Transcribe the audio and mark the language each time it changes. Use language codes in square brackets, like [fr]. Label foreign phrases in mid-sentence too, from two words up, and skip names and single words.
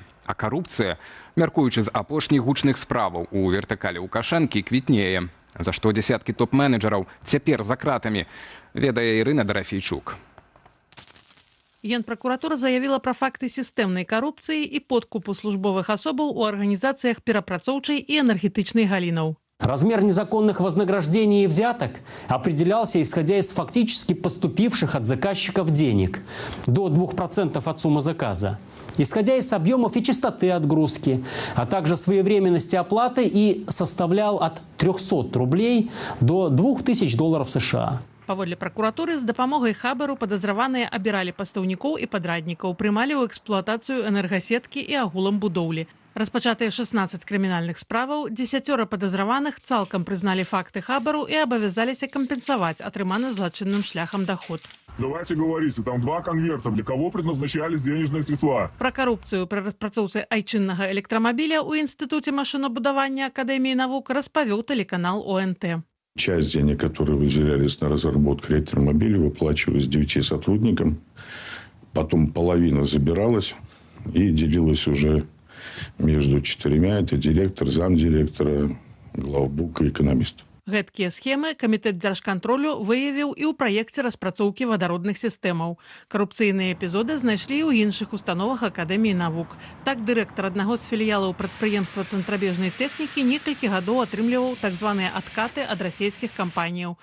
[be] А карупцыя, мяркуючы з апошніх гучных справаў у вертыкалі Лукашэнкі, квітнее. За што дзесяткі топ-менеджераў цяпер за кратамі, ведае Ірына Дарафейчук. Генпрокуратура заявила про факты сістэмнай карупцыі і подкупу службовых асобаў у арганізацыях перапрацоўчай і энергетычнай галінаў. [ru] Размер незаконных вознаграждений и взяток определялся, исходя из фактически поступивших от заказчиков денег до 2% от суммы заказа, исходя из объемов и частоты отгрузки, а также своевременности оплаты и составлял от 300 рублей до $2000 США. [be] Паводле пракуратуры, з дапамогай хабару падазраваныя абіралі пастаўнікоў і падраднікаў, прымалі ў эксплуатацыю энергасеткі і агулам будоўлі. Распачатыя 16 крымінальных справаў, 10 падазраваных цалкам прызналі факты хабару і абавязаліся кампенсаваць атрыманы злачынным шляхам даход. [ru] Давайте говорите, там 2 конверта, для кого предназначались денежные средства? [be] Пра карупцыю пры распрацоўцы айчыннага электрамабіля ў Інстытуце машынабудавання Акадэміі навук распавёў тэлеканал ОНТ. [ru] Часть денег, которые выделялись на разработку электромобиля, выплачивалась 9 сотрудникам. Потом половина забиралась и делилась уже между 4. Это директор, замдиректора, главбук и экономист. [be] Гэткія схемы камітэт дзяржкантролю выявіў і ў праекце распрацоўкі вадародных сістэмаў. Карупцыйныя эпізоды знайшлі ў іншых установах Акадэміі навук. Так, дырэктар аднаго з філіялаў прадпрыемства цэнтрабежнай тэхнікі некалькі гадоў атрымліваў так званыя адкаты ад расійскіх кампаніяў.